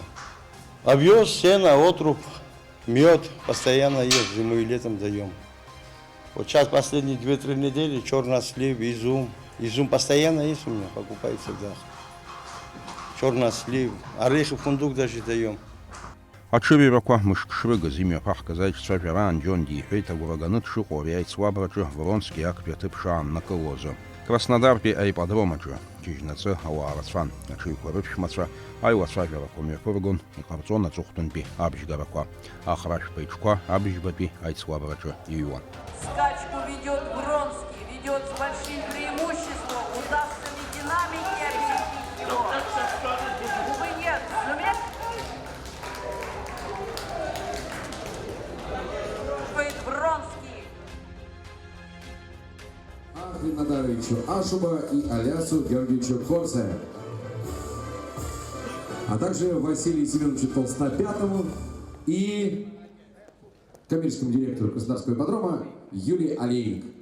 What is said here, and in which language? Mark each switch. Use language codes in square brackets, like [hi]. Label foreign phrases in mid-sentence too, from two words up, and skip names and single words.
[ru] Овес, сено, отруб, мед постоянно есть, зимой и летом даем. Вот сейчас последние 2-3 недели чернослив, изюм. Изюм постоянно есть у меня, покупаю всегда. Чернослив, орехи, фундук даже даем. [ab] Аҽырҩрақәа мышк-шрыгаз имҩаԥаҳгаз аиҿцәажәара аан Џьонди иҳәеит агәырганы дшыҟоу ари аицлабраҿы Вронски актәи аҭыԥ шааннакылозы. Краснодартәи аипподром аҿы џьыжьнаҵы ауаа рацәан, аҽыҩқәа рыԥшәмацәа аиуацәажәарақәа мҩаԥыргон, иҟарҵон аҵыхәтәантәи абжьгарақәа. Ахрашәқәа иҿқәа абжьбатәи аицлабраҿы иҩуан. [ru] Скачку ведет Вронский, ведет с большим преимуществом. Удастся ли динамике объяснить его? Увы, нет. Вронский. Ахринодаровичу Ашуба и Алясу Георгиевичу Корсе, а также Василию Семеновичу Толстопятому и коммерческому директору Краснодарского ипподрома Юлии Алейник.